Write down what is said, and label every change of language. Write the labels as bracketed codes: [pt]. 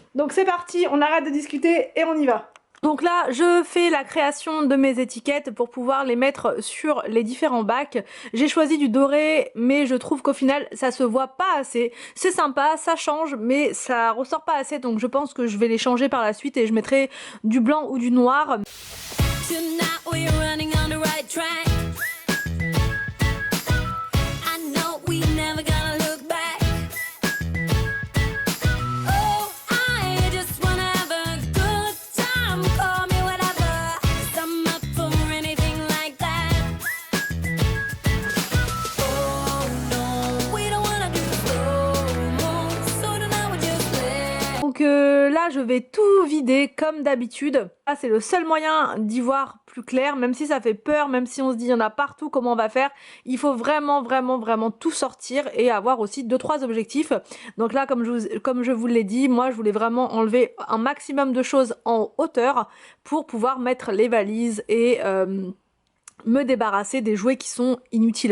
[fr] Donc c'est parti, on arrête de discuter et on y va. Donc là, je fais la création de mes étiquettes pour pouvoir les mettre sur les différents bacs. J'ai choisi du doré, mais je trouve qu'au final, ça se voit pas assez. C'est sympa, ça change, mais ça ressort pas assez, donc je pense que je vais les changer par la suite et je mettrai du blanc ou du noir. [en] Tonight we're running on the right track. I know we never gonna look back. Oh, I just wanna have a good time. Call me whatever, 'cause I'm up for anything like that. Oh no, we don't wanna do slow-mo, so tonight we just play. [fr] Donc là je vais tout vider comme d'habitude. Là c'est le seul moyen d'y voir plus clair, même si ça fait peur, même si on se dit il y en a partout, comment on va faire. Il faut vraiment tout sortir et avoir aussi 2-3 objectifs. Donc là comme je vous l'ai dit, moi je voulais vraiment enlever un maximum de choses en hauteur pour pouvoir mettre les valises et me débarrasser des jouets qui sont inutiles.